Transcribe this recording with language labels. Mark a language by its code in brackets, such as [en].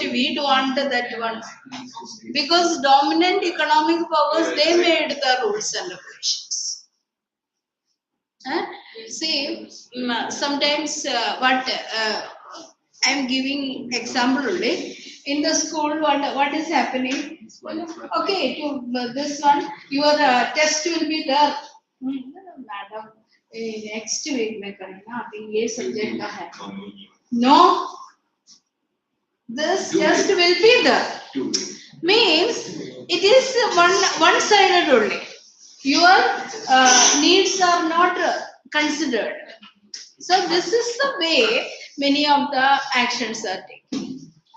[en] We don't want that one because dominant economic powers they made the rules and regulations. Huh? See, sometimes what I'm giving example only. In the school, what is happening? Okay, to this one, your test will be there. [hi] Madam, [en] next week [hi] में करेंगे अभी ये subject का है. [en] No, this test will be there. Means it is one sided only. Your needs are not considered. So this is the way many of the actions are taken.